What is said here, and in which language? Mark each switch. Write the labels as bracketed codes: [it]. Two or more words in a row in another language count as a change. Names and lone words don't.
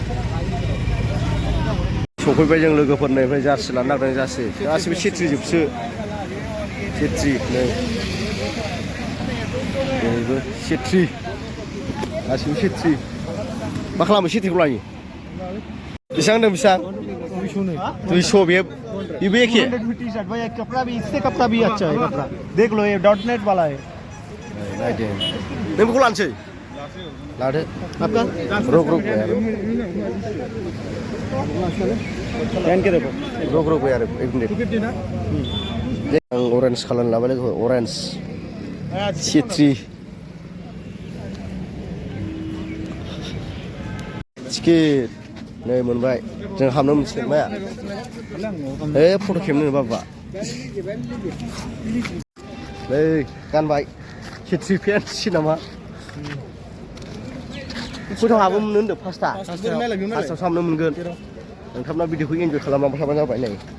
[brx] सफैबाय जों लोगोफोरनिफ्राय जार्सि लानो नागिरदों जार्सि गासिबो सेट्रिजोबसो नै बेबो सेट्रि गासिबो सेट्रि मा खालामो सेट्रिखौ लायो बेसेबां होनदों बेसेबां 200 बेबो एखे [hi] कपड़ा भी इससे कपड़ा भी अच्छा है कपड़ा देख लो ये .net वाला है [brx] नायदो नों बेखौ लानोसै लादो रुक [hi] पहन के देखो रुक यार एक मिनट [brx] आं अरेन्ज खालामनो लाबाय लोगो अरेन्ज सेट्रि टिकेट नै मोनबाय जों हाबनो मोनसिगोन माया फट' खेबनो बाबा नै गानबाय सेट्रि फेन्सि नामा खयथायाव हाबनो मोनो होनदों फार्स्टआव हाबनो मोनगोन नोंथांमोना भिडिअखौ इन्जय खालामलांबाय थाबानो जाबाय नै